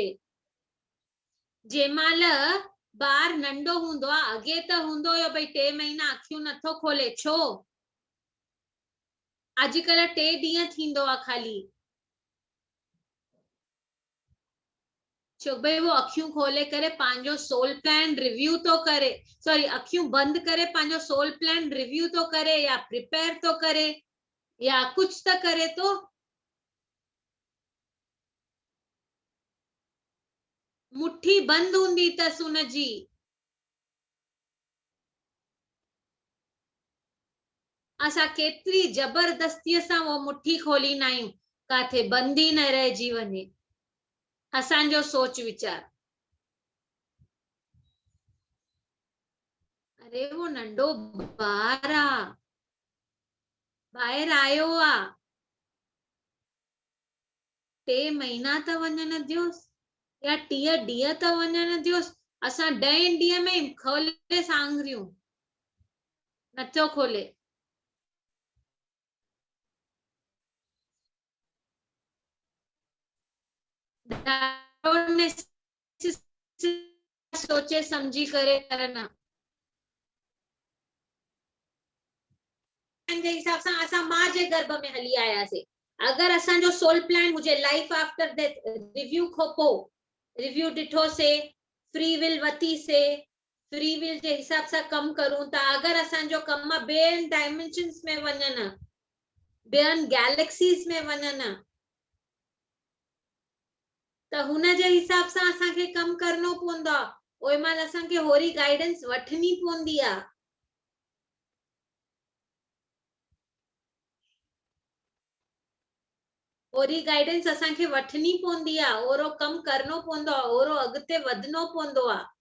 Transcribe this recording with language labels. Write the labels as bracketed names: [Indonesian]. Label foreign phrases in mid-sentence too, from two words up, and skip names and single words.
[Sindhi] जंहिंमहिल ॿार नंढो हूंदो आहे, अॻे त हूंदो हुयो भई 3 महीना अखियूं नथो खोले, छो? अॼुकल्ह 3 ॾींहं थींदो आहे खाली, छो भाई वो अखियूं खोले करे पंहिंजो [English] soul plan review [Sindhi] तो करे, सॉरी अखियूं बंद करे पंहिंजो [English] soul plan review [Sindhi] तो करे या प्रिपेयर तो करे या कुछ तो करे तो। मुट्ठी बंद हूंदी तस उनजी, असां केतरी जबरदस्तीअ सां वो मुट्ठी खोलींदा आहियूं, काथे बंद ही न रहिजी वञे असांजो सोच विचार। अरे वो नंढो ॿार आ, ॿाहिरि आयो आ, 3 महीना त वञण दियोसि या 30 ॾींहं त वञण दियोसि। असां 10 ॾींहं में खोले सांगरियूं, नथो खोले। सोचे समझी करे करना जे हिसाब सां असां मां जे गर्भ में हली आयासीं। अगर असांजो [English] soul plan [Sindhi] हुजे [English] life after death, [Sindhi] रिव्यू खां पोइ रिव्यू ॾिठोसीं, [English] free will [Sindhi] वतीसीं, [English] free will [Sindhi] जे हिसाब सां कम करूं था। अगर असांजो कम ॿियनि डायमेंशन्स में वञनि, ॿियनि गैलेक्सीज में वञनि, त हुन जे हिसाब सां असांखे कम करणो पवंदो आहे। ओए महिल असांखे होरी गाइडेंस वठणी पवंदी आहे। ओरी गाइडेंस असांखे वठणी पवंदी आहे, ओरो कम करणो पवंदो आहे, ओरो अॻिते वधणो पवंदो आहे।